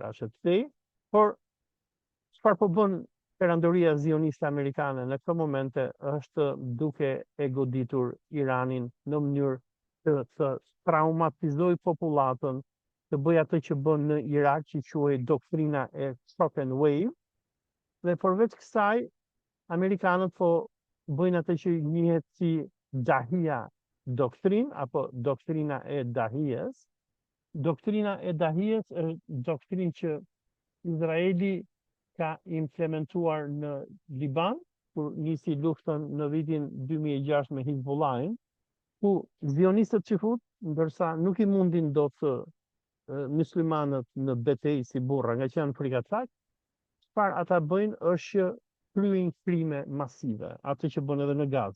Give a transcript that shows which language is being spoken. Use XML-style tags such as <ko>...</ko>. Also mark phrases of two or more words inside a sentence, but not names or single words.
<sq>Russia Today, por çfarë po bën perandoria zioniste amerikane në këto momente është duke e goditur Iranin në mënyrë të traumatizoj popullatën, të bëj atë që bën në Irak, që quhet doktrina e</sq> <en>shock and wave,</en> <sq>dhe përveç kësaj, amerikanët po bëjnë atë që njihet si Dahia doktrin, apo doktrina e Dahijes. Doktrina e Dahijes është doktrinë që Izraeli ka implementuar në Liban, kur nisi luftën në vitin 2006 me Hizbullahin, ku zionistët qifut, ndërsa nuk i mundin dot muslimanët në betejë si burra, nga që janë frikacak, çfarë ata bëjnë është që kryejnë krime masive, atë që bën edhe në Gaza.</sq>